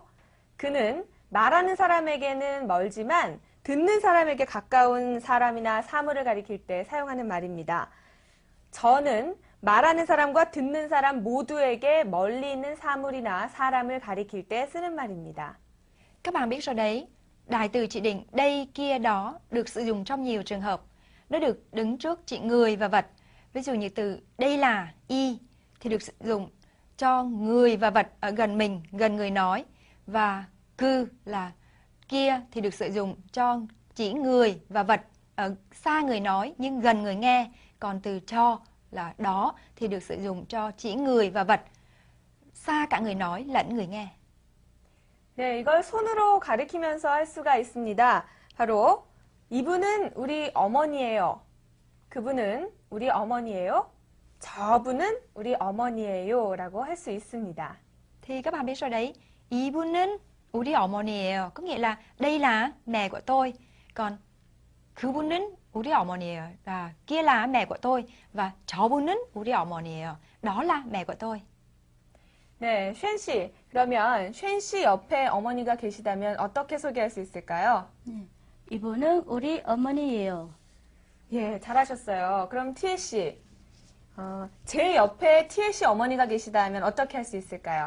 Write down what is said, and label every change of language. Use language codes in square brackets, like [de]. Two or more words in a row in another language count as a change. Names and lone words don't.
[ko] 그는 말하는 사람에게는 멀지만 듣는 사람에게 가까운 사람이나 사물을 가리킬 때 사용하는 말입니다. 저는 말하는 사람과 듣는 사람 모두에게 멀리 있는 사물이나 사람을 가리킬 때 쓰는 말입니다. [vi] Các bạn biết rồi đấy, đại từ chỉ định đây, kia, đó được sử dụng trong nhiều trường hợp. Nó được đứng trước chỉ người và vật. Ví dụ như từ đây là y thì được sử dụng cho người và vật ở gần mình, gần người nói. Và cư là kia thì được sử dụng cho chỉ người và vật ở xa người nói nhưng gần người nghe. Còn từ cho là đó thì được sử dụng cho chỉ người và vật xa cả người nói lẫn người nghe. [ko] 네, 이걸 손으로 가리키면서 할 수가 있습니다. 바로 이분은 우리 어머니예요. 그분은 우리 어머니예요. 저분은 우리 어머니예요. 라고 할 수 있습니다. [vi] Thì các bạn biết rồi đấy, [ko] 이분은 우리 어머니예요. [vi] Có nghĩa là đây là mẹ của tôi. [ko] Còn 그분은 우리 어머니예요. [vi] Và kia là mẹ của tôi. Và [ko] 저분은 우리 어머니예요. [vi] Đó là mẹ của tôi. [ko] 네, 쉔 씨. 그러면 쉔 씨 옆에 어머니가 계시다면 어떻게 소개할 수 있을까요? 이분은 우리 어머니예요. 예, 잘하셨어요. 그럼 티에 씨, 제 옆에 티에 씨 어머니가 계시다 하면 어떻게 할 수 있을까요?